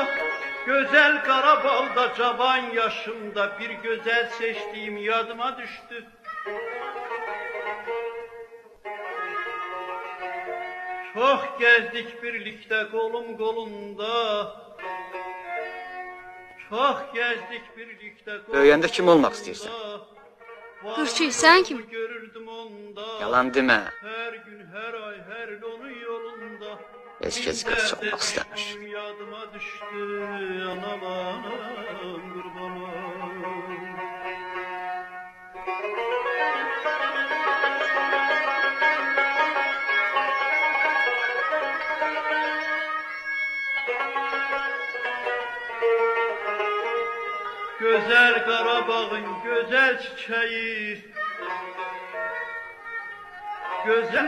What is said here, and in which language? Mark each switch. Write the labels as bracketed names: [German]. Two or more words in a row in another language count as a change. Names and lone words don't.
[Turkish] Güzel Karabal'da cavan yaşımda bir güzel seçtiğim yadıma düştü. Çok gezdik birlikte kolum kolumda. Çok gezdik birlikte kolum [Azerbaijani] Böyüyəndə kim olmaq istəyirsən? Hırçı, sən kim? Görürdüm onda. Yalan demə. [Turkish] Her gün, her ay, her onun yolunda. [Azerbaijani] Heç kəs qız olmaq istəmir. [Turkish] Yadıma düştü analam kurbanım. Güzel Karabağ'ın güzel çiçeği, güzel